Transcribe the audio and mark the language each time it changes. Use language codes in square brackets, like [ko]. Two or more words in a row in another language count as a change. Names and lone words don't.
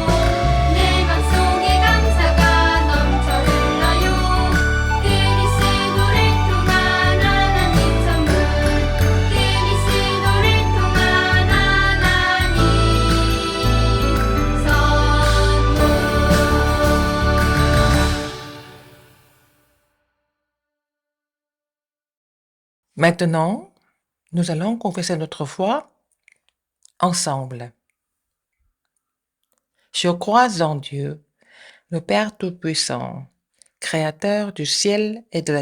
[ko] 내 맘속에 감사가 넘쳐 흘러요. 그리스도를 통한 하나님 선물. 그리스도를 통한 하나님 선물. [fr] Maintenant, nous allons confesser notre foi ensemble. Je crois en Dieu, le Père Tout-Puissant, Créateur du ciel et de la